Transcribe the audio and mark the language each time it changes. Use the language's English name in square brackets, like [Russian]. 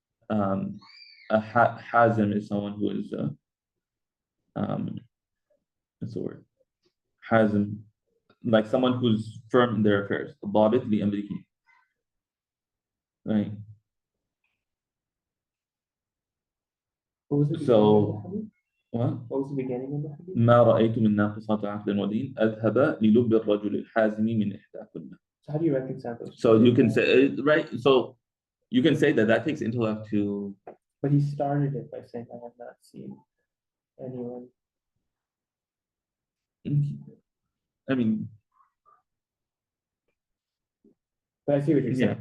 [English] A hazim is someone who is what's the word? Hazim, like someone who's firm in their affairs. [Arabic] ضابط لأمره. Right. [English] So what? What was the beginning of the hadith? [Arabic] ما رأيت من ناقصات عقل ودين أذهب للب الرجل الحازم من إحداكن. [English] So how do you reconcile those? So you can say, right? So you can say that takes intellect to. But he started it by saying, "I have not seen anyone." I mean, but I see what you're saying,